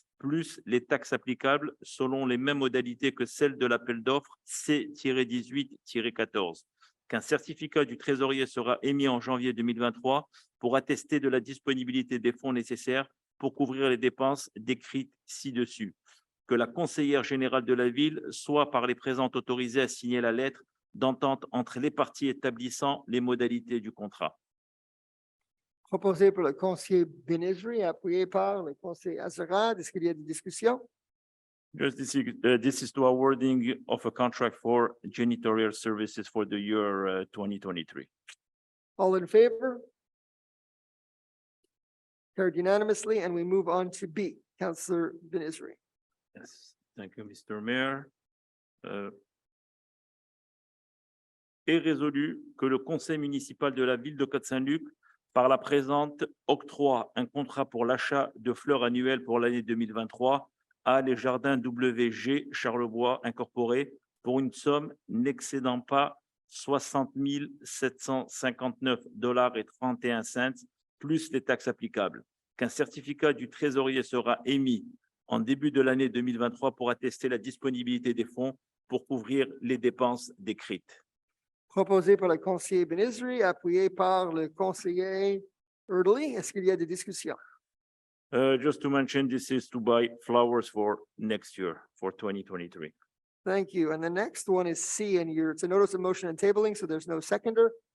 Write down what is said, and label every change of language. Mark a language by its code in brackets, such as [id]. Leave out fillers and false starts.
[fr] plus les taxes applicables selon les mêmes modalités que celles de l'appel d'offres C-18-14, qu'un certificat du trésorier sera émis en janvier 2023 pour attester de la disponibilité des fonds nécessaires pour couvrir les dépenses décrites ci-dessus, que la conseillère générale de la ville soit par les présentes autorisée à signer la lettre d'entente entre les parties établissant les modalités du contrat. Proposé par le conseiller Benizri, appuyé par le conseiller Azarad. Est-ce qu'il y a des discussions? [en] Yes, this is to awarding of a contract for janitorial services for the year 2023. All in favor? Carried unanimously, and we move on to B. Councillor Benizri. Yes, thank you, Mr. Mayor. [fr] Est résolu que le conseil municipal de la ville de Côte Saint-Luc, par la présente, octroie un contrat pour l'achat de fleurs annuelles pour l'année 2023 à les jardins WG Charlebois Incorporé pour une somme n'excédant pas 60 759,31 $ plus les taxes applicables, qu'un certificat du trésorier sera émis en début de l'année 2023 pour attester la disponibilité des fonds pour couvrir les dépenses décrites. Proposé par le conseiller Benizri, appuyé par le conseiller Erdely. Est-ce qu'il y a des discussions? [en] Just to mention, this is to buy flowers for next year, for 2023. Thank you. And the next one is C, and it's a notice of motion and tabling, so there's no seconder.